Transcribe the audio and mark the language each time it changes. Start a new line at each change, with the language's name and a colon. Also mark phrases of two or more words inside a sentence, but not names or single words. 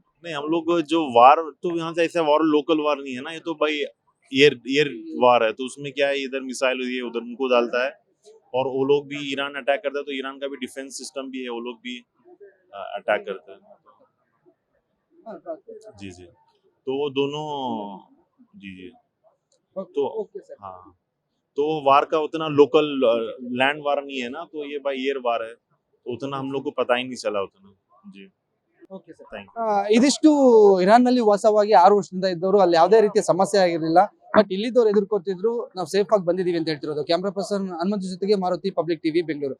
Hindi: नहीं, हम लोग जो वार तो यहाँ से ऐसा वार लोकल वार नहीं है ना, ये तो भाई
English: air war
Hindi: है, तो उसमें क्या है, इधर मिसाइल हुई है, उधर उनको डालता है, और वो लोग भी ईरान अटैक करता है, तो ईरान का भी
English: defense system
Hindi: भी है, वो लोग भी अटैक करते हैं। जी जी, तो वो दोनों जी जी, तो हाँ, तो वार का उतना
English: local land war
Hindi: नहीं है ना, तो ये भाई
English: air war
Hindi: है, तो उतना हम लोग को पता ही नहीं चला उतना। जी
English: okay sir ಥ್ಯಾಂಕ್
Kannada: ಇದಿಷ್ಟು ಇರಾನ್ ನಲ್ಲಿ ವಾಸವಾಗಿ 6 ವರ್ಷದಿಂದ ಇದ್ದವರು ಅಲ್ಲಿ ಯಾವುದೇ ರೀತಿಯ ಸಮಸ್ಯೆ ಆಗಿರಲಿಲ್ಲ. ಬಟ್ ಇಲ್ಲಿದ್ದವ್ರು ಎದುರ್ಕೊತಿದ್ರು ನಾವು ಸೇಫ್ ಆಗಿ ಬಂದಿದೀವಿ ಅಂತ ಹೇಳ್ತಿರೋದು.
English: camera person
Kannada: ಹನುಮಂತ ಜೊತೆಗೆ ಮಾರುತಿ, ಪಬ್ಲಿಕ್ ಟಿವಿ, ಬೆಂಗಳೂರು.